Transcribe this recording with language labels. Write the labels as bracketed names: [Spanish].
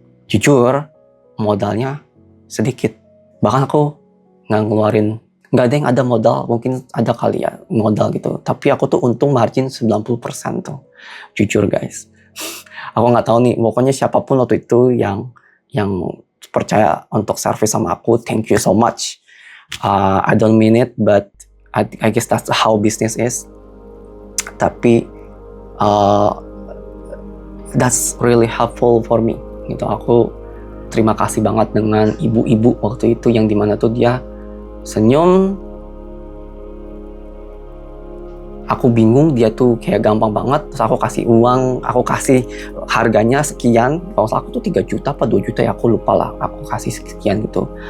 [Indonesian] Jujur, modalnya sedikit. Bahkan aku nggak ada yang ada modal, mungkin ada kali ya modal gitu. Tapi aku tuh untung margin 90% tuh. Jujur guys. Aku nggak tahu nih, pokoknya siapapun waktu itu yang percaya untuk service sama aku, [English] thank you so much. I don't mean it, but I guess that's how business is. Tapi that's really helpful for me. [Indonesian] Gitu, aku terima kasih banget dengan ibu-ibu waktu itu, yang dimana tuh dia senyum. Aku bingung, dia tuh kayak gampang banget. Terus aku kasih uang, aku kasih harganya sekian. Kalau aku tuh 3 juta apa 2 juta ya, aku lupa lah. Aku kasih sekian gitu.